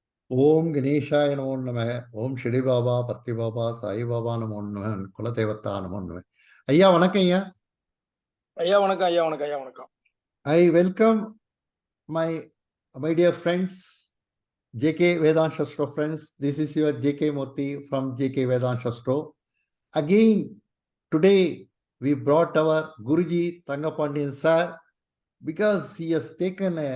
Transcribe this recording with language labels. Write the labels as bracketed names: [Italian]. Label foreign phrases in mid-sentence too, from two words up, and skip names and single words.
[Sanskrit] ॐ गणेशाय नमो नमः, ॐ श्री बाबा, पर्ती बाबा, साई बाबा नमो नमः, कुलदेवता नमो नमः. [Tamil] ஐயா வணக்கம் ஐயா. ஐயா வணக்கம் ஐயா வணக்கம் ஐயா வணக்கம். [English] I welcome my dear friends, jkvedanshastro friends. This is your JK Murthy from jkvedanshastro. Again, today we brought our Guruji Thangapandian Sir because he has taken a.